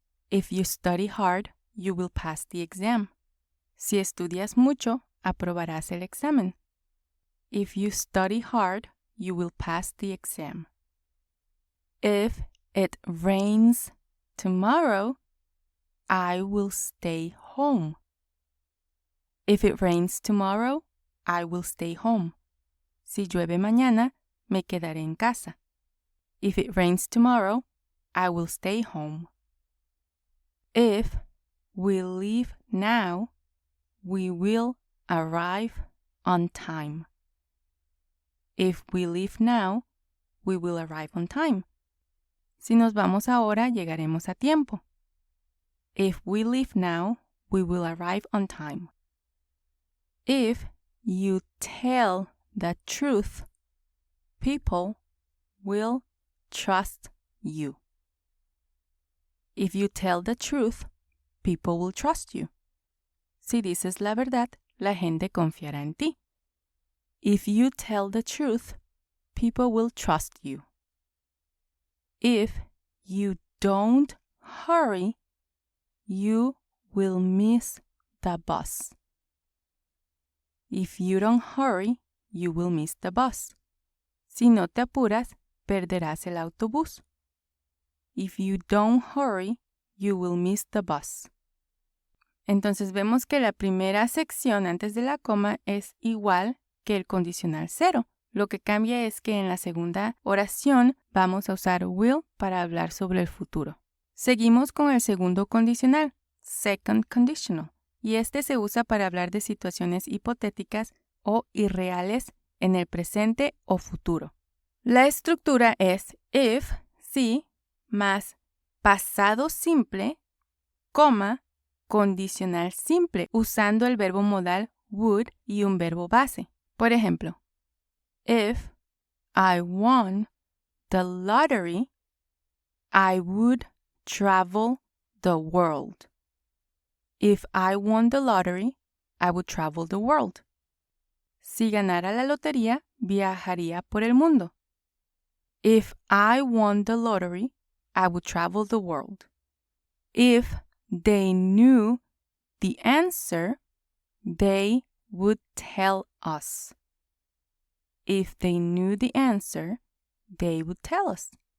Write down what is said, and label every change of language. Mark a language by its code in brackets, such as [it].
[en] If you study hard, you will pass the exam. [es] Si estudias mucho, aprobarás el examen. [en] If you study hard, you will pass the exam. If it rains tomorrow, I will stay home. If it rains tomorrow, I will stay home. [es] Si llueve mañana, me quedaré en casa. [en] If it rains tomorrow, I will stay home. If we leave now, we will arrive on time. If we leave now, we will arrive on time. [es] Si nos vamos ahora, llegaremos a tiempo. [en] If we leave now, we will arrive on time. If you tell the truth, people will trust you. If you tell the truth, people will trust you. [es] Si dices la verdad, la gente confiará en ti. [en] If you tell the truth, people will trust you. If you don't hurry, you will miss the bus. If you don't hurry, you will miss the bus. [es] Si no te apuras, perderás el autobús. [en] If you don't hurry, you will miss the bus. [es] Entonces vemos que la primera sección antes de la coma es igual que el condicional 0. Lo que cambia es que en la segunda oración vamos a usar will para hablar sobre el futuro. Seguimos con el segundo condicional, second conditional, y este se usa para hablar de situaciones hipotéticas o irreales en el presente o futuro. La estructura es if, sí, más pasado simple, coma, condicional simple, usando el verbo modal would y un verbo base. Por ejemplo, [en] if I won the lottery, I would travel the world. If I won the lottery, I would travel the world. [es] Si ganara la lotería, viajaría por el mundo. [en] If I won the lottery, I would travel the world. If they knew the answer, they would tell us. If they knew the answer, they would tell us.